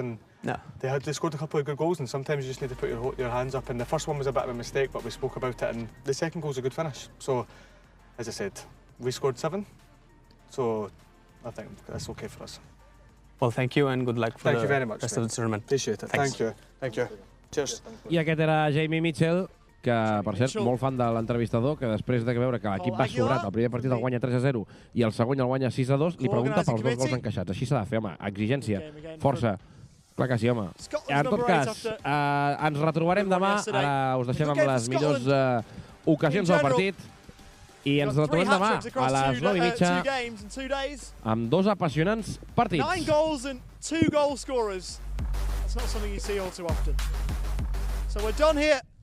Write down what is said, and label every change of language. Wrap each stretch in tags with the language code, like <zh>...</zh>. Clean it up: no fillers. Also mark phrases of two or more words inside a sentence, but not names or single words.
<en>And they scored a couple of good goals. And sometimes you just need to put your hands up. And the first one was a bit of a mistake, but we spoke about it. And the second goal's a good finish. So, as I said, we scored 7. So I think that's okay for us. Well, thank you and good luck for Thank you very much, rest of the tournament. Appreciate it. Thanks. Thank you. Thank you. Cheers.</en> <ca>I aquest era Jamie Mitchell, que, per cert, molt fan de l'entrevistador, que després de veure que l'equip va sobrat, el primer partit el guanya 3-0 i el segon el guanya 6-2, li pregunta pels 2 gols encaixats. Així s'ha de fer, home. Exigència, força. Clar que sí, home. En tot cas, ens retrobarem demà. Ara us deixem amb les millors ocasions del partit. I ens retrobem demà a les 9:30 amb 2 apassionants partits.</ca> <en>9 goals and 2 goal scorers. That's not something you see all too often. So we're done here.</en>